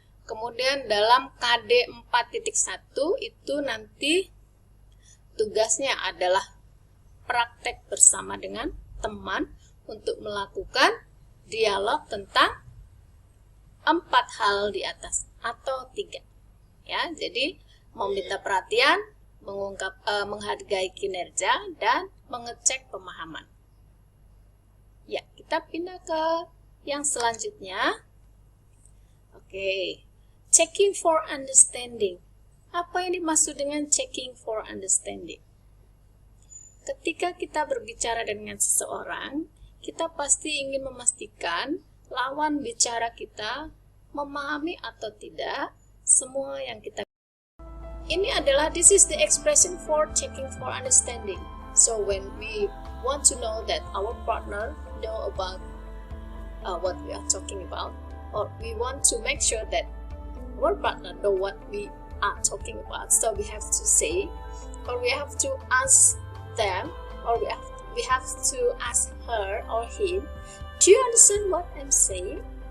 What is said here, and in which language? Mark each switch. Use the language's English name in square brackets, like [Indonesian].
[Indonesian] Kemudian dalam KD 4.1 itu nanti tugasnya adalah praktek bersama dengan teman untuk melakukan dialog tentang 4 hal di atas atau 3. Ya, jadi meminta perhatian, menghargai kinerja, dan mengecek pemahaman. Ya, kita pindah ke yang selanjutnya. [English] Oke, checking for understanding. [Indonesian] Apa yang dimaksud dengan [English] checking for understanding? [Indonesian] Ketika kita berbicara dengan seseorang, kita pasti ingin memastikan lawan bicara kita memahami atau tidak semua yang kita. [English] This is the expression for checking for understanding. So when we want to know that our partner know about what we are talking about, or we want to make sure that our partner know what we are talking about, so we have to say, or we have to ask them, or we have to ask her or him, do you understand what I'm saying?